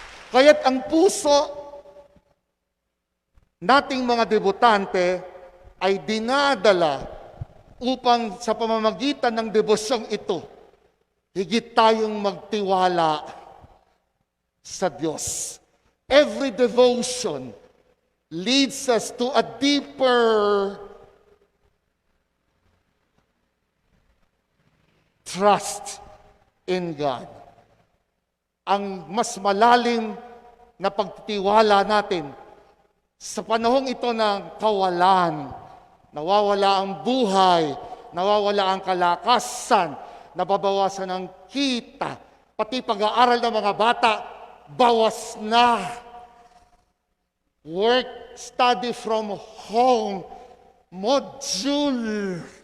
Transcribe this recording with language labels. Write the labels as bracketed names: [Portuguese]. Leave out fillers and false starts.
[Filipino] Kaya't ang puso nating mga debutante ay dinadala upang sa pamamagitan ng debosyong ito, higit tayong magtiwala sa Diyos. [English] Every devotion leads us to a deeper trust in God. [Filipino] Ang mas malalim na pagtitiwala natin sa panahong ito ng kawalan, nawawala ang buhay, nawawala ang kalakasan, nababawasan ang kita, pati pag-aaral ng mga bata, bawas na. [English] Work, study from home, module.